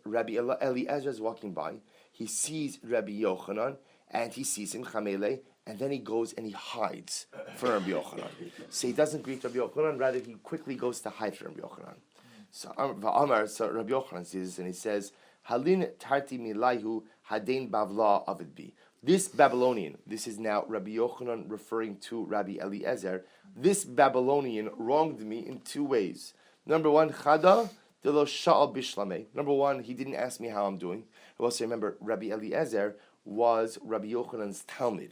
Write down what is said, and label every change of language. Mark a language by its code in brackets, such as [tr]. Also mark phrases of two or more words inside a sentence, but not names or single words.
[en] Rabbi Eliezer is walking by. He sees Rabbi Yochanan, and he sees him Chamele, and then he goes and he hides from Rabbi Yochanan. So he doesn't greet Rabbi Yochanan, rather he quickly goes to hide from Rabbi Yochanan. So Rabbi Yochanan sees this, and he says, [arc] הלין תרתי מילייהו האדין בבלאה עבד בי. [en] This Babylonian, this is now Rabbi Yochanan referring to Rabbi Eliezer, this Babylonian wronged me in two ways. Number one, [arc] חדא, דלא שאל בשלמי. [en] Number one, he didn't ask me how I'm doing. I also remember Rabbi Eliezer was Rabbi Yochanan's Talmud.